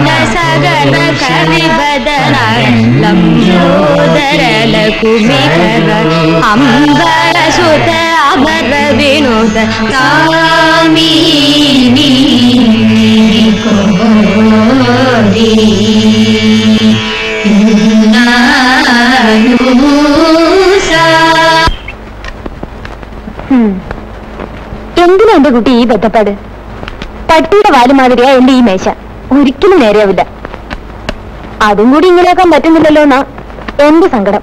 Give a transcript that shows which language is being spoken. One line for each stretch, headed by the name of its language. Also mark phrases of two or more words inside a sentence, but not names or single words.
Sanskrit: सगन कविबदन लंबोदर लकुमिकर अंबर सुत अमर विनोद कामिनी कोरी
Malayalam: എന്തിനാ എന്റെ കുട്ടി ഈ ബന്ധപ്പാട്? പട്ടിയുടെ വാല് മാതിരിയാ എന്റെ ഈ മേശ, ഒരിക്കലും നേരെയാവില്ല. അതും കൂടി ഇങ്ങനെയാക്കാൻ പറ്റുന്നില്ലല്ലോ എന്നാ എന്റെ സങ്കടം.